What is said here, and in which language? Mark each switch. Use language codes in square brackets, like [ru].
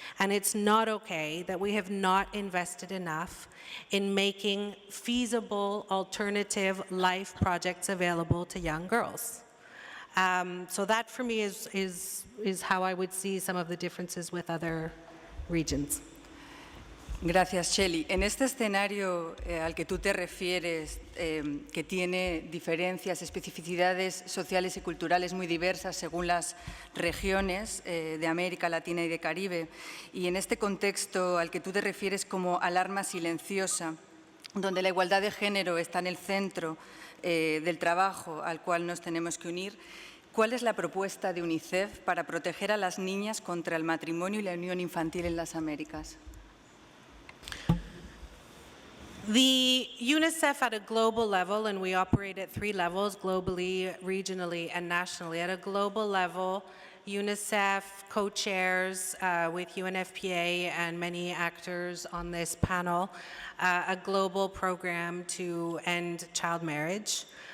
[en] And it's not okay that we have not invested enough in making feasible alternative life projects available to young girls. So that for me is how I would see some of the differences with other regions. [es] Gracias, Shelley. En este escenario al que tú te refieres, que tiene diferencias, especificidades sociales y culturales muy diversas según las regiones de América Latina y de Caribe, y en este contexto al que tú te refieres como alarma silenciosa, donde la igualdad de género está en el centro del trabajo al cual nos tenemos que unir, ¿cuál es la propuesta de UNICEF para proteger a las niñas contra el matrimonio y la unión infantil en las Américas? [en] The UNICEF at a global level, and we operate at 3 levels, globally, regionally, and nationally. At a global level, UNICEF co-chairs with UNFPA and many actors on this panel a global program to end child marriage.